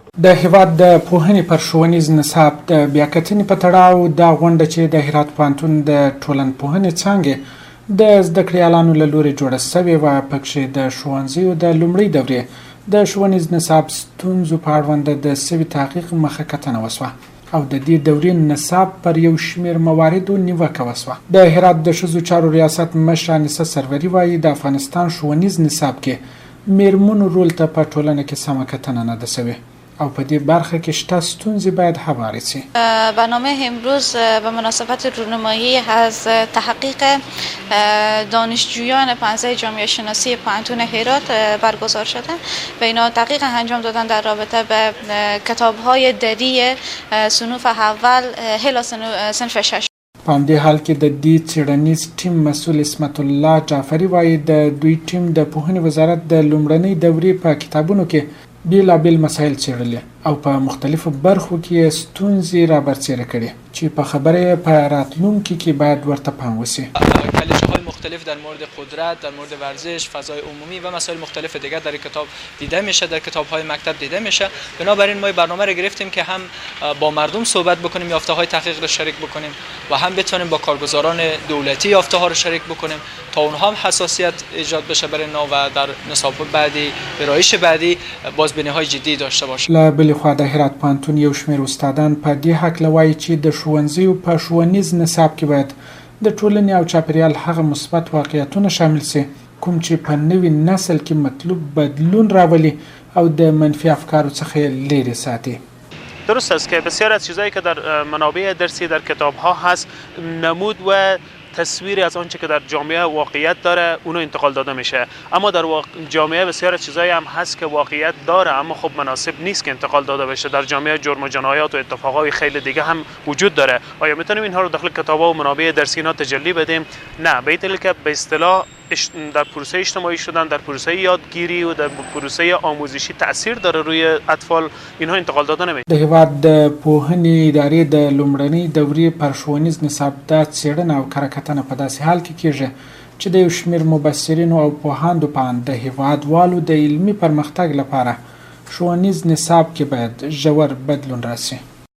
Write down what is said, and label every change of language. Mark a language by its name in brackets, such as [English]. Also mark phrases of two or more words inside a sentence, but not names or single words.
[Pashto] د هیواد د پوهنې پر ښوونیز نصاب د بیاکتنې په تړاو دا غونډه چې د هرات پوهنتون د ټولنپوهنې څانګې د زده کړیالانو له لورې جوړه شوې وه، پکښې د ښوونځیو د لومړۍ دورې د ښوونیز نصاب ستونزو په اړوند د سوي تحقیق مخه کتنه وشوه او د دې دورې نصاب پر یو شمېر مواردو نیوکه وشوه. د هرات د ښځو چارو ریاست مشره انیسه سروري وایي د افغانستان ښوونیز نصاب کې میرمنو رول ته په ټولنه کې سمه کتنه نه ده شوې او په دې برخه کې شته ستونزې باید هواری شي. [Persian] برنامه امروز به مناسبت رونمایی از تحقیق دانشجویان پانزه جامعه شناسی پوهنتون هرات برگزار شده و اینا تحقیق انجام دادن در رابطه به کتاب‌های دری صنوف اول الی صنف 6. [Pashto] په همدې حال کې د دې څېړنیز ټیم مسؤل اسمت الله جعفري وایي د دوی ټیم د پوهنې وزارت د لومړنۍ دورې په کتابونو کې بیلابیل مسایل څېړلي او په مختلفو برخو کې ستونزې رابرسېره کړي چې په خبره په راتلونکي کې باید ورته پام وشي. [Persian] کلیشه‌های مختلف در مورد قدرت، در مورد ورزش، فضای عمومی و مسائل مختلف دیگر در کتاب دیده میشه، در کتاب‌های مکتب دیده میشه. بنابراین ما برنامه رو گرفتیم که هم با مردم صحبت بکنیم، یافته‌های تحقیق رو شریک بکنیم و هم بتونیم با کارگزاران دولتی یافته‌ها رو شریک بکنیم تا اونها هم حساسیت ایجاد بشه برای اینا و در نصاب بعدی، برایش بعدی بازبینی‌های جدی داشته باشه. له بلې خوا د هرات پوهنتون یو شمېر استادان په دې هکله وایي چې د ښوونځیو په ښوونیز نصاب کې باید د ټولنې او چاپیریال هغه مثبت واقعیتونه شامل شي کوم چې په نوي نسل کې مطلوب بدلون راولي او د منفی افکارو څخه لرې ساتي. درست است که بسیار از چیزایی که در منابع درسی در کتاب‌ها هست نمود و تصویری از آنچه که در جامعه واقعیت داره اونو انتقال داده میشه، اما در جامعه بسیار از چیزایی هم هست که واقعیت داره اما خب مناسب نیست که انتقال داده بشه. در جامعه جرم و جنایات و اتفاقای خیلی دیگه هم وجود داره. آیا میتونیم اینها رو داخل کتاب‌ها و منابع درسی اینا تجلی بدیم؟ نه، به این دلیل که به اصطلاح در پروسه اجتماعی شدن، در پروسه یادگیری و در پروسه آموزشی تاثیر داره روی اطفال، اینها انتقال داده نمیشه. [Pashto] د هیواد د پوهنې ادارې د لومړنۍ دورې پر ښوونیز نصاب د څېړنه او کره کتنه په داسې حال کې کېږي چې د یو شمېر مبصرینو او پوهاندو په اند د هیوادوالو د علمي پرمختګ لپاره ښوونیز نصاب کې باید ژور بدلون راسي.